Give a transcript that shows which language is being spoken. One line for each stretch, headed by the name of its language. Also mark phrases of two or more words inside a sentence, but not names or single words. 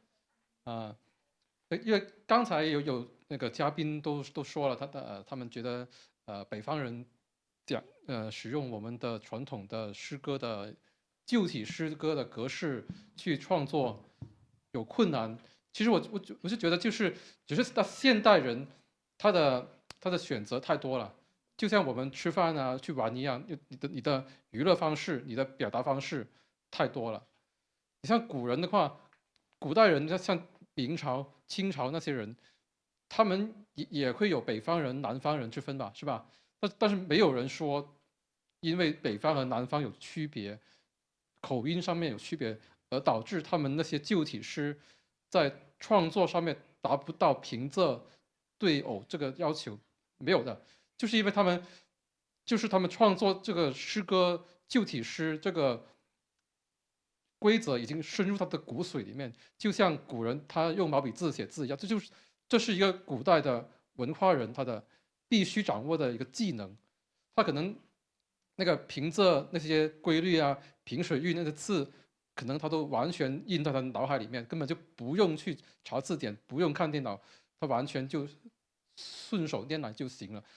Chinese: 因為剛才有那個嘉賓都說了，他們覺得北方人使用我們的傳統的詩歌的舊體詩歌的格式去創作有困難。其實我是覺得只是到現代人他的選擇太多了，就像我們吃飯啊去玩一樣，你的娛樂方式，你的表達方式太多了。你像古人的話，古代人像明朝、清朝那些人，他們也會有北方人、南方人之分吧，是吧？但是沒有人說因為北方和南方有區別，口音上面有區別，而導致他們那些舊體詩在創作上面達不到平仄對偶這個要求，沒有的，就是因為他們創作這個詩歌舊體詩這個規則已經深入他的骨髓裡面，就像古人他用毛筆字寫字一樣，這是一個古代的文化人他的必须掌握的一个技能，他可能那个平仄那些规律啊，平水韵那个字，可能他都完全印在他脑海里面，根本就不用去查字典，不用看电脑，他完全就顺手拈来就行了。